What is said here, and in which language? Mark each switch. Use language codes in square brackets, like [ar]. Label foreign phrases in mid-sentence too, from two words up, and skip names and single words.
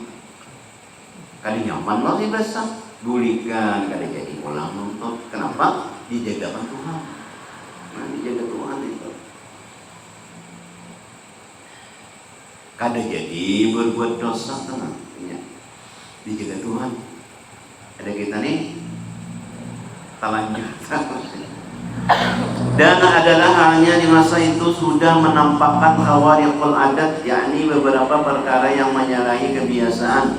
[bjn] Kali nyaman lagi basah, bulikan kada jadi ulang nonton. Kenapa? Dijagakan Tuhan. Nah, dijaga Tuhan itu. Kada jadi berbuat dosa tenang ya. Dijaga Tuhan. Ada kita nih talanjut. [id] Dan adalah halnya di masa itu sudah menampakkan [ar] khawariqul adat, [id] yakni beberapa perkara yang menyalahi kebiasaan.